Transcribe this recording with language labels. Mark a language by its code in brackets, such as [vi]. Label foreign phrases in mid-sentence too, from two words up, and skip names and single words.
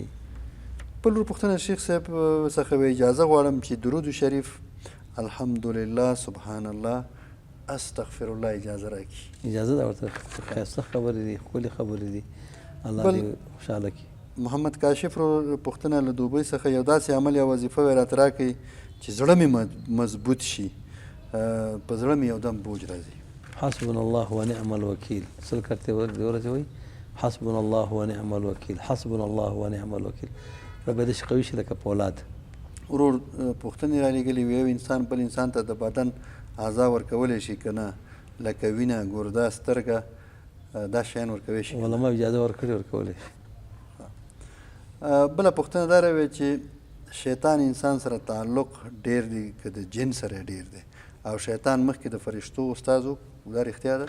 [ps] بل ور پوښتنه شیخ صاحب څخه اجازه غواړم چې درود شریف [ar] الحمدلله سبحان الله استغفر الله [ps] اجازه راکړي. اجازه ده ورته، ښایسته خبرې دي، ښکلې خبرې دي، الله دې خوشحاله کړي. محمد کاشف پوښتنه له دوبۍ څخه یو داسې عمل یا وظیفه وی راته راکړئ چې زړه مې مضبوط شي، په زړه مې یو دم بوج راځي. [ar] حسبنا الله ونعم الوکیل [ps] سل کرتے ورته وایي [ar] حسبنا الله ونعم الوکیل حسبنا الله ونعم الوکیل [ps] رب دې قوي شي لکه پولاد. ورور پوښتنې رالېږلې وي یو انسان بل انسان ته د بدن اعضا ورکولی شي که نه لکه وینه ګرده سترګه دا شیان ورکولی شي علما اجازه ورکړې ورکولی شي. بله پوښتنه دا راوې چې شیطان انسان سره تعلق ډېر دی که د جن سره ډېر دی او شیطان مخکې د فرشتو استاد و دا رښتیا ده؟